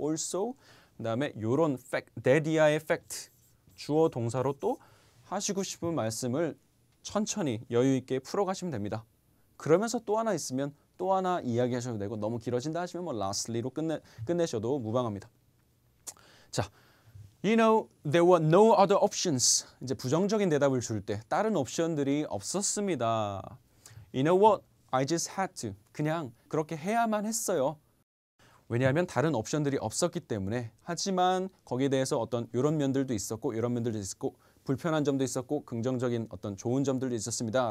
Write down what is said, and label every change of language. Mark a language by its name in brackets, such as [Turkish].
[Korean] also 그 다음에 요런 fact, that 이하의 fact, 주어 동사로 또 하시고 싶은 말씀을 천천히 여유 있게 풀어가시면 됩니다. 그러면서 또 하나 있으면 또 하나 이야기하셔도 되고 너무 길어진다 하시면 뭐 lastly로 끝내셔도 무방합니다. 자, [English] You know, there were no other options. [Korean] 이제 부정적인 대답을 줄 때 다른 옵션들이 없었습니다. [English] You know what? I just had to. [Korean] 그냥 그렇게 해야만 했어요. 왜냐하면 다른 옵션들이 없었기 때문에. 하지만 거기에 대해서 어떤 이런 면들도 있었고 이런 면들도 있었고 불편한 점도 있었고 긍정적인 어떤 좋은 점들도 있었습니다.